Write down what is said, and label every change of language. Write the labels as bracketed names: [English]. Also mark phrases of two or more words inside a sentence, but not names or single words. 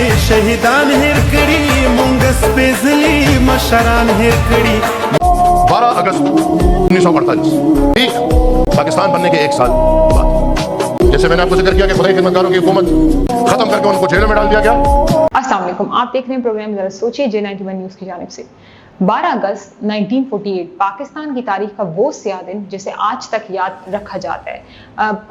[Pashto] شهیدان هیر کړي مونږ سپېڅلي مشران هیر کړي. [Urdu] 12 اگست 1948 ٹھیک پاکستان بننے کے ایک سال بعد جیسے میں نے آپ کو ذکر کیا کہ خدائی خدمتگاروں کی حکومت ختم کر کے ان کو جیلوں میں ڈال دیا گیا. السلام علیکم، آپ دیکھ رہے ہیں پروگرام ذرا سوچئے J91 نیوز کی جانب سے. 12 اگست 1948 پاکستان کی تاریخ کا وہ سیاہ دن جسے آج تک یاد رکھا جاتا ہے.